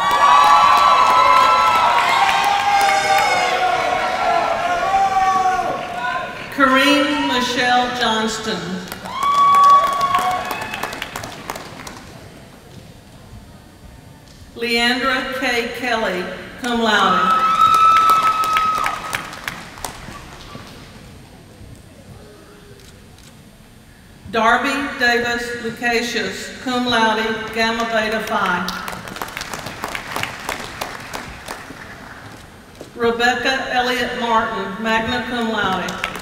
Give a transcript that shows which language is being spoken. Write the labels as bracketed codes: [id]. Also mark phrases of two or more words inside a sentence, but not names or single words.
[en] Kareem Michelle Johnston. Leandra K. Kelly, [la] cum laude. [en] Darby Davis Lucasius, [la] cum laude, [en] Gamma Beta Phi. Rebecca Elliott Martin, [la] magna cum laude.